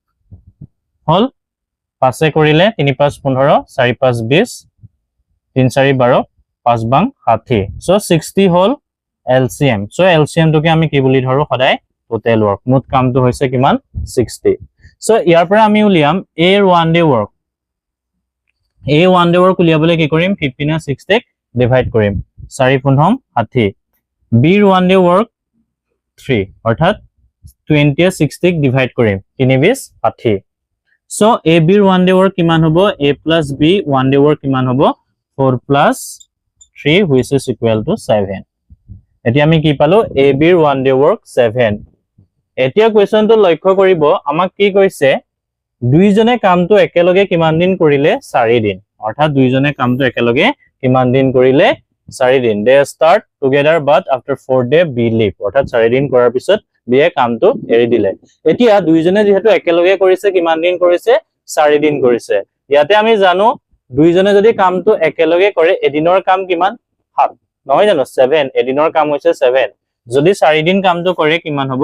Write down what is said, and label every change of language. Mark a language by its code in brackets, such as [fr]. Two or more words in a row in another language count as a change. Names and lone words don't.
[as] হল 5 কৰিলে 3 5 15 4 5 20 3 4 12 5 বাং 60 সো 60 হল এলসিএম সো এলসিএম টোকে আমি কি বুলি ধৰো সদায় [en] total work [as] মুঠ কামটো হৈছে কিমান 60 সো ইয়াৰ পৰা আমি উলিয়াম [en] A one day work A one day work [as] উলিয়াবলৈ কি কৰিম 15 আৰু 60 ডিভাইড কৰিম 4 15 60 [en] B one day work [as] 3 অৰ্থাৎ 20 60 ক ডিভাইড কৰিম 3 20 60 সো a b ৰ [en] 1 day work [as] কিমান হ'ব [en] a plus b 1 day work [as] কিমান হ'ব [en] 4 plus 3 which is equal to 7 [as] এতিয়া আমি কি পালো a b ৰ [en] 1 day work [as] 7 এতিয়া কোৱেশ্চনটো লক্ষ্য কৰিব আমাক কি কৈছে দুইজনে কামটো একেলগে কিমান দিন কৰিলে 4 দিন অৰ্থাৎ দুইজনে কামটো একেলগে কিমান দিন কৰিলে 4 দিন [en] they start together but after 4 day b leave [as] অৰ্থাৎ 4 দিন কৰাৰ পিছত b এ কামটো এৰি দিলে এতিয়া দুইজনে যেহেতু একেলগে কৰিছে কিমান দিন কৰিছে 4 দিন কৰিছে ইয়াতে আমি জানো দুইজনে যদি কামটো একেলগে কৰে এদিনৰ কাম কিমান 7 নহয় জানো 7 এদিনৰ কাম হৈছে 7 যদি 4 দিন কামটো কৰে কিমান হ'ব